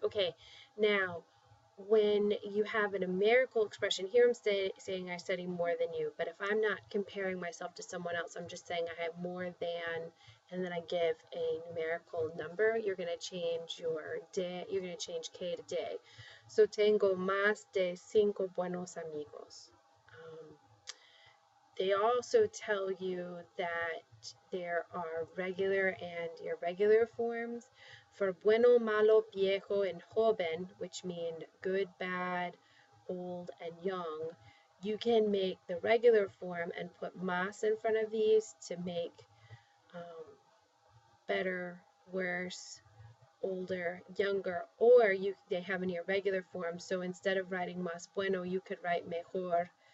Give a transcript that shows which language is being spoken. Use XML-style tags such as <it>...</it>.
<en>Okay, now, when you have a numerical expression, here I'm saying I study more than you, but if I'm not comparing myself to someone else, I'm just saying I have more than, and then I give a numerical number, you're going to change your de, you're going to change que to de.</en> <es>So tengo más de 5 buenos amigos.</es> <en>They also tell you that there are regular and irregular forms. For bueno, malo, viejo, and joven, which mean good, bad, old, and young, you can make the regular form and put más in front of these to make better, worse, older, younger, or they have an irregular form. So instead of writing</en> <es>más bueno,</es> <en>you could write mejor</en>